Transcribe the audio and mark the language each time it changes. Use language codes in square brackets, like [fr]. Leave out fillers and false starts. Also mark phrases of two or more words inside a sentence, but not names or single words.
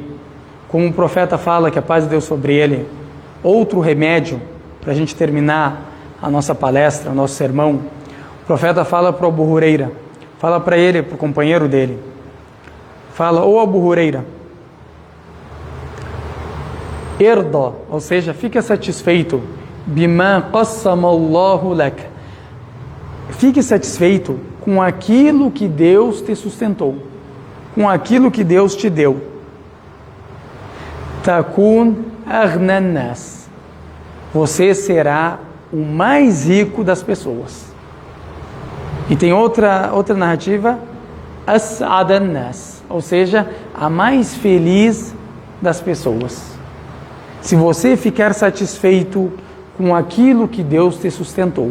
[pt] Como o profeta fala, que a paz de Deus sobre ele, outro remédio para a gente terminar a nossa palestra, o nosso sermão, o profeta fala para o Abu Huraira, fala para ele, para o companheiro dele, fala, ô Abu Huraira, irda, ou seja, fica satisfeito, [ar] بما قسم الله لك, [pt] fique satisfeito com aquilo que Deus te sustentou, com aquilo que Deus te deu. [ar] تكن أغنى الناس, [pt] você será o mais rico das pessoas. E tem outra narrativa, [ar] أسعد الناس, [pt] ou seja, a mais feliz das pessoas. Se você ficar satisfeito com aquilo que Deus te sustentou.